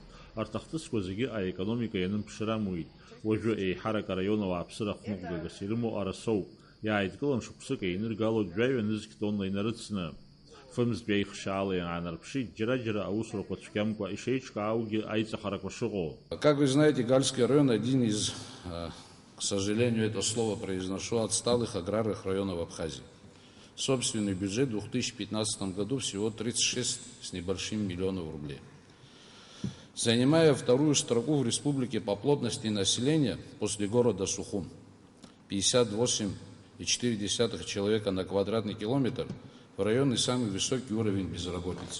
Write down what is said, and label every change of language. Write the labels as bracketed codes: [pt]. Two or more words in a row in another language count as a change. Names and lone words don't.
[ab] Арҭ ахҭысқәа зегьы аекономика ианымԥшыр амуит. Уажәы еиҳарак араион ауааԥсыра хәмыҟәгагас ирымоу арасоуп. Иааидкылан шықәсык еиныргало жәаҩа-нызқь тонна инарыцны. Фымзтәи аихшьаала иаанарԥшит, џьара-џьара аусурақәа цәгьамкәа ишеиҿкааугьы аиҵахарақәа шыҟоу. [ru] Как вы знаете, Гальский район один из, к сожалению, это слово произношу, отсталых аграрных районов Абхазии. Собственный бюджет в 2015 году всего 36 с небольшим миллионов рублей. Занимая вторую строку в республике по плотности населения после города Сухум, 58,4 человека на квадратный километр, в районе самый высокий уровень безработицы.